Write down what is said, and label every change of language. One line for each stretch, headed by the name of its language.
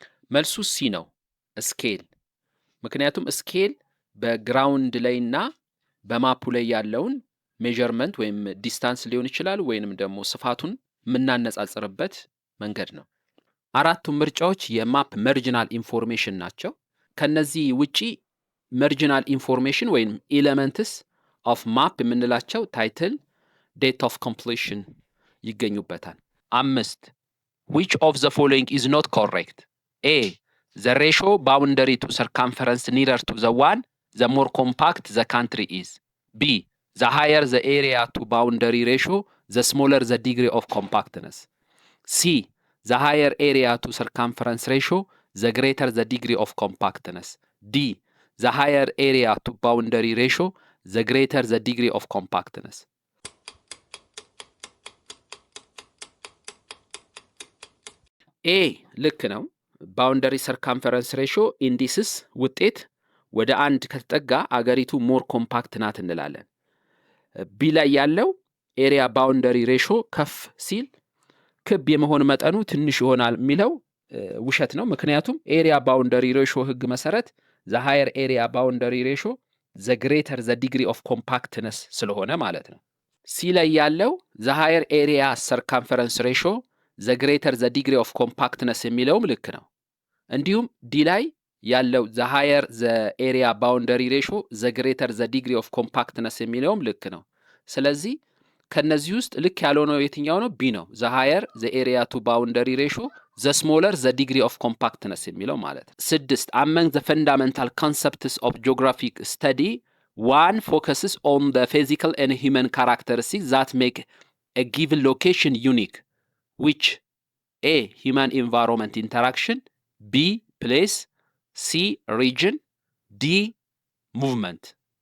Amharic: መልሱ ሲ ነው፣ ስኬል። ምክንያቱም ስኬል በግራውንድ ላይና በማፑ ላይ ያለውን ሜዠርመንት ወይም ዲስታንስ ሊሆን ይችላል ወይንም ደግሞ ስፋቱን የምናነጻጽርበት መንገድ ነው። አራቱም ምርጫዎች የማፕ መርጂናል ኢንፎርሜሽን ናቸው። ከነዚህ ውጪ መርጂናል ኢንፎርሜሽን ወይም ኤሌመንትስ ኦፍ ማፕ የምንላቸው ታይትል፣ ዴት ኦፍ ኮምፕሊሽን ይገኙበታል።
English: 5 which of the following is not correct? A the ratio boundary to circumference nearer to the one the more compact the country is. B the higher the area to boundary ratio the smaller the degree of compactness. C, the higher area to circumference ratio, the greater the degree of compactness. D, the higher area to boundary ratio, the greater the degree of compactness.
Amharic: A ልክ ነው። ባውንደሪ ሰርከምፈረንስ ሬሾ ኢንዲስስ ውጤት ወደ 1 ከተጠጋ አገሪቱ ሞር ኮምፓክት ናት እንላለን። ቢ ላይ ያለው ኤሪያ ባውንደሪ ሬሾ ከፍ ሲል ክብ የመሆን መጠኑ ትንሽ ይሆናል የሚለው ውሸት ነው። ምክንያቱም ኤሪያ ባውንደሪ ሬሾ ህግ መሰረት
English: the higher area boundary ratio the greater the degree of compactness
Amharic: ስለሆነ ማለት ነው። ሲ ላይ ያለው
English: the higher area circumference ratio the greater the degree of compactness
Amharic: የሚለውም ልክ ነው። እንዲሁም ዲ ላይ ያለው
English: the higher the area boundary ratio the greater the degree of compactness
Amharic: የሚለውም ልክ ነው። ስለዚህ ከነዚህ ውስጥ ልክ ያልሆነው የትኛው ነው? ቢ ነው።
English: the higher the area to boundary ratio the smaller the degree of compactness
Amharic: የሚለው ማለት ነው።
English: 6 among the fundamental concepts of geographic study one focuses on the physical and human characteristics that make a given location unique, which A, human environment interaction, B, place, C, region, D, movement.